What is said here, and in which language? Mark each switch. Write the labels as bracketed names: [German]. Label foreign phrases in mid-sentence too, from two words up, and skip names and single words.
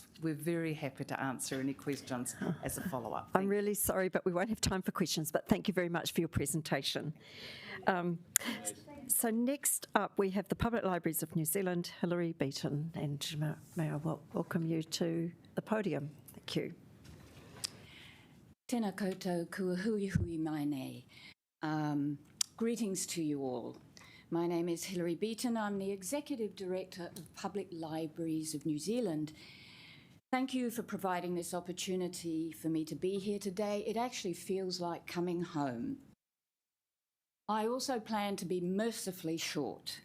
[English] We're very happy to answer any questions as a follow-up. I'm really sorry, but we won't have time for questions, but thank you very much for your presentation. So next up, we have the Public Libraries of New Zealand, Hilary Beaton, and may I welcome you to the podium. Thank you. [Māori] Tēnā koutou kua hui hui mai nei. [English] Greetings to you all. My name is Hilary Beaton. I'm the Executive Director of Public Libraries of New Zealand. Thank you for providing this opportunity for me to be here today. It actually feels like coming home. I also plan to be mercifully short.